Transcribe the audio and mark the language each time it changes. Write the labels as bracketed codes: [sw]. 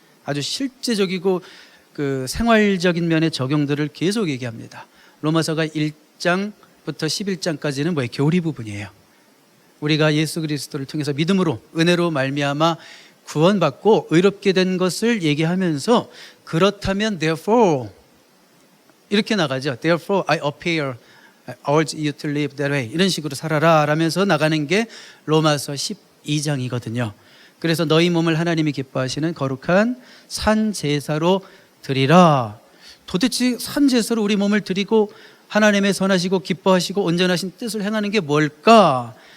[ko] 아주 실제적이고 그 생활적인 면의 적용들을 계속 얘기합니다. 로마서가 1장부터 11장까지는 뭐예요? 교리 부분이에요. 우리가 예수 그리스도를 통해서 믿음으로 은혜로 말미암아 구원받고 의롭게 된 것을 얘기하면서, 그렇다면 therefore 이렇게 나가죠. [en] Therefore I appear, I urge you to live that way. [ko] 이런 식으로 살아라 라면서 나가는 게 로마서 12장이거든요. 그래서 너희 몸을 하나님이 기뻐하시는 거룩한 산 제사로 드리라. 도대체 산 제사로 우리 몸을 드리고 하나님의 선하시고 기뻐하시고 온전하신 뜻을 행하는 게 뭘까?